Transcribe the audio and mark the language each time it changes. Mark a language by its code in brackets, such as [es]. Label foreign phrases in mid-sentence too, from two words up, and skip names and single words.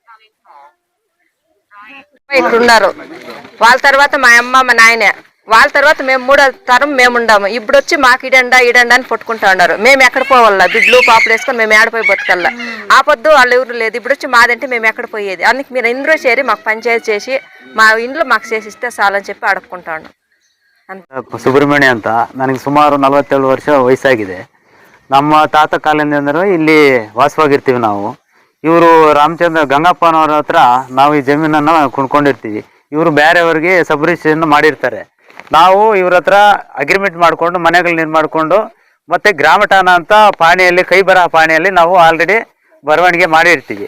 [te] ఇట్లున్నారు వాళ్ళ తర్వాత మా అమ్మ మా నాయన, వాళ్ళ తర్వాత మేము 3వ తరం మేము ఉండాము. ఇప్పుడు వచ్చి మాకు ఇడండా అని పట్టుకుంటా ఉన్నారు. మేము ఎక్కడ పోవాలా? బిడ్డలు పాపలు వేసుకొని మేము ఏడపోయి బతకల్లా. ఆ పొద్దు వాళ్ళు ఎవరు లేదు. ఇప్పుడు వచ్చి మాదంటే మేము ఎక్కడ పోయేది? అందుకు మీరు ఇందులో చేరి మాకు పంచాయతీ చేసి మా ఇంట్లో మాకు చేసిస్తే చాలని చెప్పి అడుక్కుంటా ఉన్నాం. [kn] ಸುಬ್ರಹ್ಮಣ್ಯ ಅಂತ. ನನಗೆ ಸುಮಾರು 47 ವರ್ಷ ವಯಸ್ಸಾಗಿದೆ. ನಮ್ಮ ತಾತ ಕಾಲದಿಂದ ಇಲ್ಲಿ ವಾಸವಾಗಿರ್ತೀವಿ ನಾವು. ಇವರು ರಾಮಚಂದ್ರ ಗಂಗಪ್ಪನವ್ರ ಹತ್ರ ನಾವು ಈ ಜಮೀನನ್ನು ಕೊಂಡ್ಕೊಂಡಿರ್ತೀವಿ. ಇವರು ಬೇರೆಯವ್ರಿಗೆ [en] sub registration [kn] ಮಾಡಿರ್ತಾರೆ. ನಾವು ಇವ್ರ ಹತ್ರ ಅಗ್ರಿಮೆಂಟ್ ಮಾಡಿಕೊಂಡು ಮನೆಗಳು ನಿರ್ಮಾಡ್ಕೊಂಡು ಮತ್ತೆ ಗ್ರಾಮ ಠಾಣ ಅಂತ ಪಾಣಿಯಲ್ಲಿ, ಕೈ ಬರಹ ಪಾಣಿಯಲ್ಲಿ ನಾವು ಆಲ್ರೆಡಿ ಬರವಣಿಗೆ ಮಾಡಿರ್ತೀವಿ.